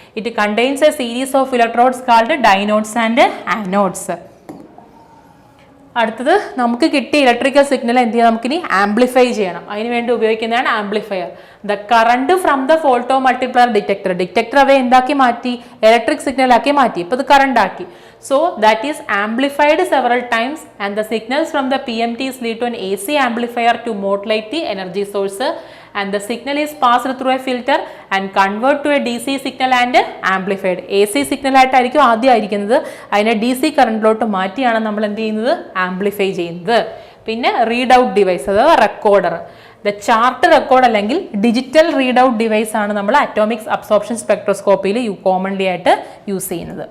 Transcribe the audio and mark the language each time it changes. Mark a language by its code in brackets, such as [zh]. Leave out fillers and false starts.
[en] It contains a series of electrodes called dynodes and anodes. [ml] അടുത്തത് നമുക്ക് കിട്ടിയ ഇലക്ട്രിക്കൽ സിഗ്നൽ എന്ത് ചെയ്യാം, നമുക്കിനി ആംപ്ലിഫൈ ചെയ്യണം. അതിന് വേണ്ടി ഉപയോഗിക്കുന്നതാണ് amplifier. [en] the current from the photo multiplier detector [ml] അവയെ എന്താക്കി മാറ്റി, ഇലക്ട്രിക് സിഗ്നൽ ആക്കി മാറ്റി. ഇപ്പോൾ ഇത് കറണ്ട് ആക്കി. [en] So that is amplified several times and the signals from the PMTs lead to an AC amplifier to modulate the energy source, and the signal is passed through a filter and convert to a DC signal and amplified. [ml] AC signal ആയിട്ടായിരിക്കും ആദ്യം ആയിരിക്കുന്നത്, അതിനെ DC കറണ്ടിലോട്ട് മാറ്റിയാണ് നമ്മൾ എന്ത് ചെയ്യുന്നത്, amplify ചെയ്യുന്നത്. പിന്നെ റീഡ് ഔട്ട് ഡിവൈസ്, അഥവാ റെക്കോർഡർ. ദ ചാർട്ട് റെക്കോർഡ് അല്ലെങ്കിൽ ഡിജിറ്റൽ റീഡ് ഔട്ട് ഡിവൈസ് ആണ് നമ്മൾ അറ്റോമിക് അബ്സോർപ്ഷൻ സ്പെക്ട്രോസ്കോപ്പിയിൽ കോമൺലി ആയിട്ട് യൂസ് ചെയ്യുന്നത്.